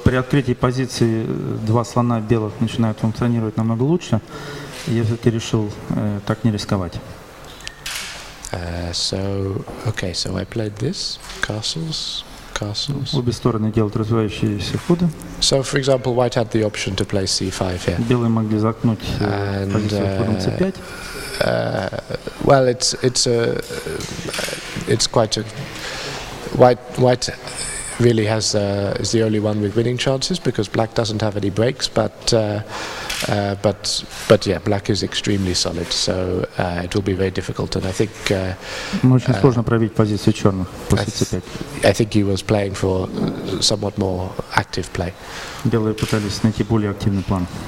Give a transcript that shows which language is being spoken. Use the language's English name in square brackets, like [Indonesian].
[Russian] При открытии позиции два слона белых начинают функционировать намного лучше, я все-таки решил так не рисковать. [English] So I played this, castles. [Russian] Обе стороны делают развивающиеся ходы. [English] So, for example, white had the option to play c5 here. [Russian] Белые могли заткнуть позицию ходом c5. [English] Well, it's quite a white really is the only one with winning chances because black doesn't have any breaks, but yeah, black is extremely solid, so it will be very difficult, and I think [Russian] очень сложно пробить позицию черных после c5. [English] I think he was playing for somewhat more active play. [Russian] Белые пытались найти более активный план.